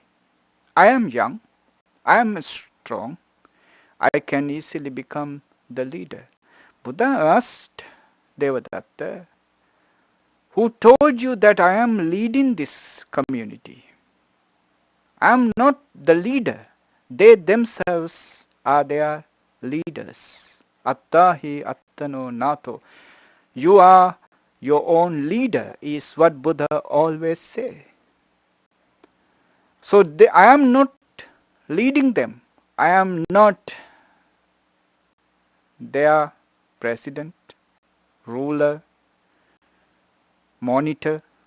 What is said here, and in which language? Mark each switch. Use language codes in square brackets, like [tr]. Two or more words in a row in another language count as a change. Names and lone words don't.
[en] I am young, I am strong, I can easily become the leader. Buddha asked Devadatta, who told you that I am leading this community? I am not the leader. They themselves are their leaders. [pi] Attahi attano nato. [en] You are your own leader is what Buddha always say. So I am not leading them. I am not their president, ruler, monitor.